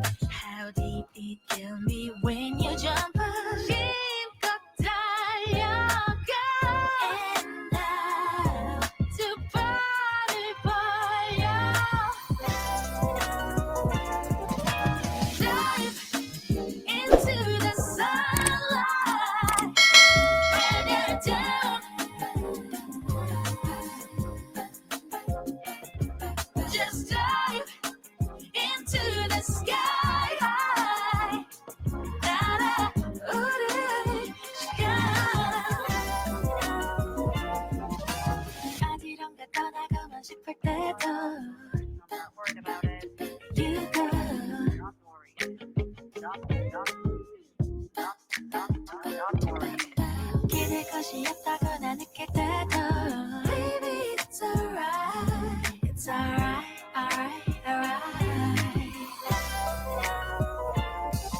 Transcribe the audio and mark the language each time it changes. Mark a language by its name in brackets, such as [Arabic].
[English] How deep it kill me when you jump up. [Korean] 힘껏 달려가. [English] And now [Korean] 두 발을 벌려. [English] Dive into the sunlight. When you're down. Just dive into the sky high. [Korean] 날아오를 시간. 어디론가 떠나고만 싶을 때도 [English] Not worried about it. You go. Not worried. Not worried. [Korean] 기댈 것이 없다거나 느낄 때도 [English] Baby it's alright. It's alright, alright, alright.